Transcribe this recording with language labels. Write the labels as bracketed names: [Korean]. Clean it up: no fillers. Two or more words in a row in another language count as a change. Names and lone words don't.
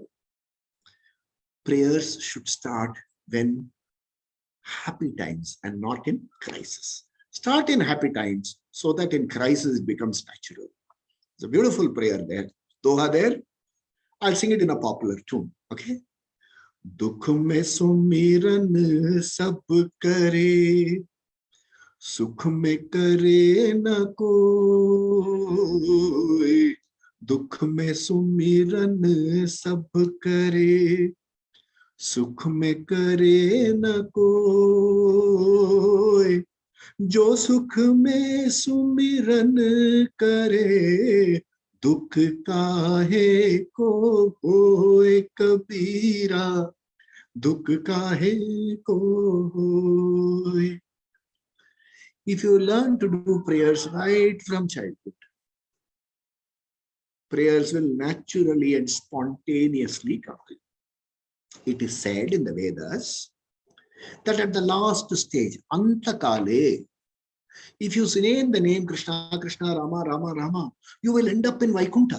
[English] Prayers should start when happy times and not in crisis. Start in happy times so that in crisis it becomes natural. It's a beautiful prayer there. Doha there. I'll sing it in a popular tune. [Hindi] Okay. दुख में सुमिरन सब करे, सुख में करे न कोई. दुख में सुमिरन सब करे, सुख में करे न कोई. जो सुख में सुमिरन करे, दुख काहे को होय कबीरा, दुख काहे को होय. [English] If you learn to do prayers right from childhood, prayers will naturally and spontaneously come to you. It is said in the Vedas that at the last stage, Antakale, if you say the name Krishna, Krishna, Rama, Rama, Rama, you will end up in Vaikuntha.